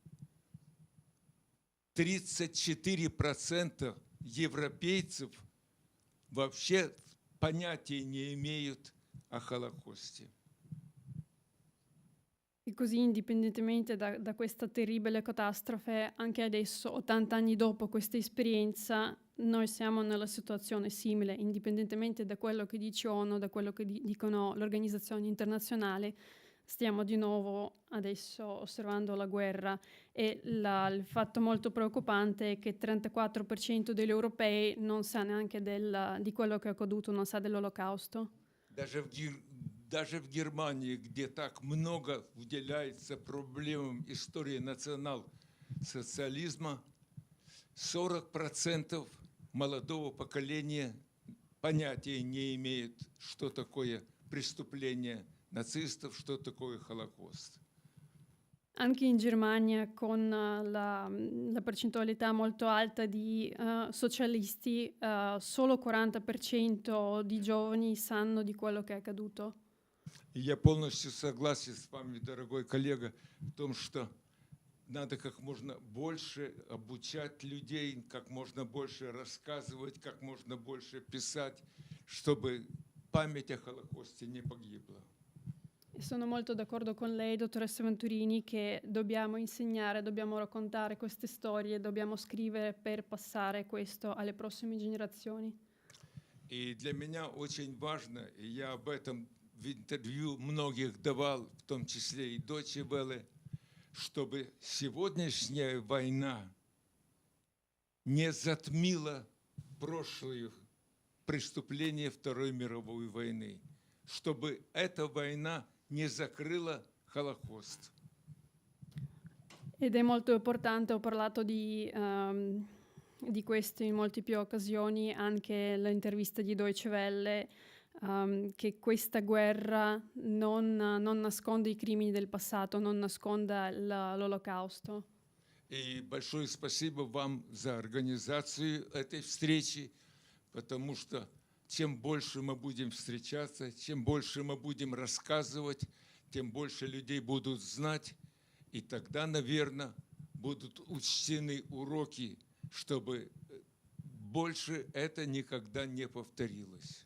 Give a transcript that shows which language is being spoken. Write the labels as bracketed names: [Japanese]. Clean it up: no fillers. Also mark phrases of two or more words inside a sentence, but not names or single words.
[Russian] 34% европейцев вообще понятия не имеют о Холокосте. [Italian] E così, indipendentemente da questa terribile catastrofe, anche adesso, 80 anni dopo questa esperienza, noi siamo nella situazione simile, indipendentemente da quello che dice ONU, da quello che dicono le organizzazioni internazionali. Stiamo di nuovo adesso osservando la guerra e il fatto molto preoccupante è che il 34% degli europei non sa neanche di quello che è accaduto, non sa dell'Olocausto. [Russian] Даже в Германии, где так много уделяется проблемам истории национал-социализма, 40% молодого поколения понятия не имеют, что такое преступление nacistов, что такое Холокост. [Italian] Anche in Germania, con la percentualità molto alta di socialisti, solo 40% di giovani sanno di quello che è accaduto. [Russian] И я полностью согласен с вами, дорогой коллега, в том, что надо как можно больше обучать людей, как можно больше рассказывать, как можно больше писать, чтобы память о Холокосте не погибла. [Italian] E sono molto d'accordo con lei, dottoressa Venturini, che dobbiamo insegnare, dobbiamo raccontare queste storie, dobbiamo scrivere per passare questo alle prossime generazioni. [Russian] И для меня очень важно, и я об этом в интервью многих давал, в том числе и Deutsche Welle, чтобы сегодняшняя война не затмила прошлые преступления Второй мировой войны, чтобы эта война не закрыла Холокост. [Italian] Ed è molto importante, ho parlato di questo in molte più occasioni, anche l'intervista di Deutsche Welle, che questa guerra non nasconde i crimini del passato, non nasconda l'Olocausto. [Russian] И большое спасибо вам за организацию этой встречи, потому что чем больше мы будем встречаться, чем больше мы будем рассказывать, тем больше людей будут знать, и тогда, наверное, будут учтены уроки, чтобы больше это никогда не повторилось.